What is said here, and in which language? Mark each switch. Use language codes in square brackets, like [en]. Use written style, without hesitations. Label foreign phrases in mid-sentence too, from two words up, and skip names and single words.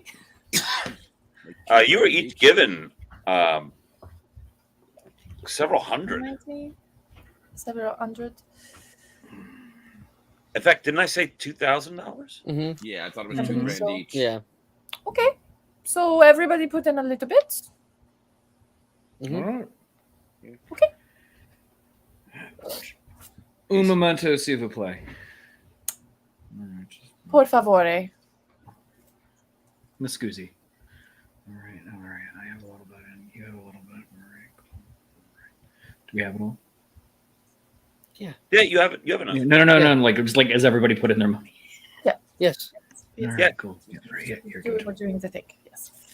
[en] You were each given several hundred. 90? Several hundred. In fact, didn't I say $2,000? Mm-hmm. Yeah, I thought it I was think $2,000 so. each. Yeah. Okay. So everybody put in a little bit. Mhm. All right. Okay. [es] Un momento, [fr] s'il vous plaît. [it] Por favore. Muscusi. [en] All right. I have a little bit, and you have a little bit. All right. Cool. Do we have it all? Yeah, you have enough. No. Yeah. Like just like as everybody put in their money. Yes. All right, Yeah. cool. Yeah, right. Yeah, you're You good. were doing the thing. Yes.